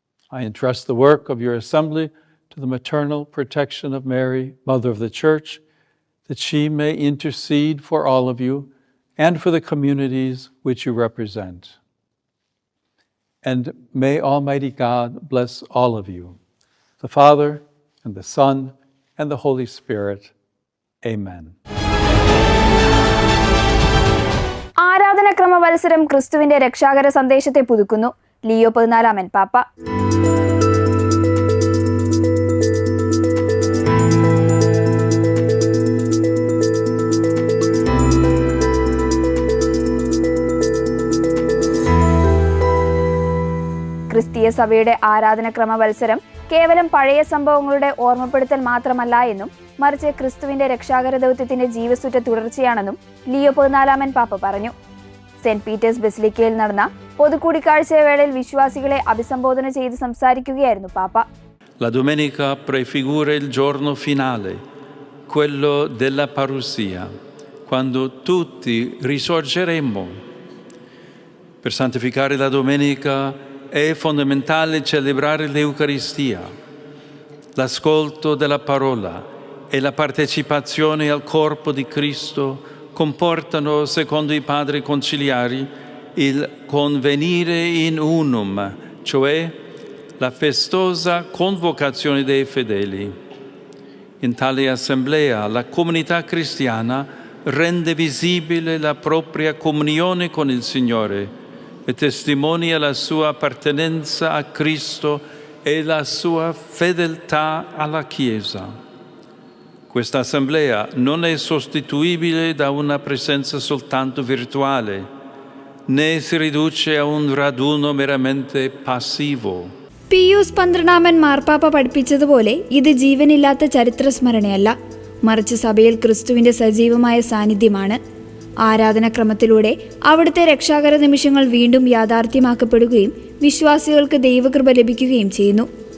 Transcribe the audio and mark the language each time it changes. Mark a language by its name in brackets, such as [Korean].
[English] I entrust the work of your assembly to the maternal protection of Mary, Mother of the Church, that she may intercede for all of you and for the communities which you represent. And may Almighty God bless all of you, the Father, and the Son, and the Holy Spirit. Amen. [Malayalam] ആരാധനക്രമ മത്സരം ക്രിസ്തുവിന്റെ രക്ഷാകര സന്ദേശത്തെ പുതുക്കുന്നു. Leo 14 പാപ്പ. ക്രിസ്തീയ സഭയുടെ ആരാധനക്രമ മത്സരം കേവലം പഴയ സംഭവങ്ങളുടെ ഓർമ്മപ്പെടുത്തൽ മാത്രമല്ല എന്നും മറിച്ച് ക്രിസ്തുവിന്റെ രക്ഷാകര ദൗത്യത്തിന്റെ ജീവസുറ്റ തുടർച്ചയാണെന്നും ലിയോ 14 പാപ്പ പറഞ്ഞു. സെന്റ് പീറ്റേഴ്സ് ബസിലിക്കയിൽ നടന്ന പൊതുകൂടിക്കാഴ്ചവേളയിൽ വിശ്വാസികളെ അഭിസംബോധന ചെയ്ത് സംസാരിക്കുകയായിരുന്നു പാപ്പ. [Italian] La domenica prefigura il giorno finale, quello della parousia, quando tutti risorgeremo. Per santificare la domenica è fondamentale celebrare l'Eucaristia, l'ascolto della parola e la partecipazione al corpo di Cristo comportano, secondo i padri conciliari, il convenire in unum, cioè la festosa convocazione dei fedeli. In tale assemblea la comunità cristiana rende visibile la propria comunione con il Signore e testimonia la sua appartenenza a Cristo e la sua fedeltà alla Chiesa. Questa assemblea non è sostituibile da una presenza soltanto virtuale. né si riduce a un raduno meramente passivo. [Malayalam] Pius 12 മാർപ്പാപ്പ പഠിപ്പിച്ചതുപോലെ ഇത് ജീവനില്ലാത്ത ചരിത്ര സ്മരണയല്ല, മറിച്ച് സഭയിൽ ക്രിസ്തുവിന്റെ സജീവമായ സാന്നിധ്യമാണ്. ആരാധനാക്രമത്തിലൂടെ അവിടുത്തെ രക്ഷാകര നിമിഷങ്ങൾ വീണ്ടും യാഥാർത്ഥ്യമാക്കപ്പെടുകയും വിശ്വാസികൾക്ക് ദൈവകൃപ ലഭിക്കുകയും ചെയ്യുന്നു.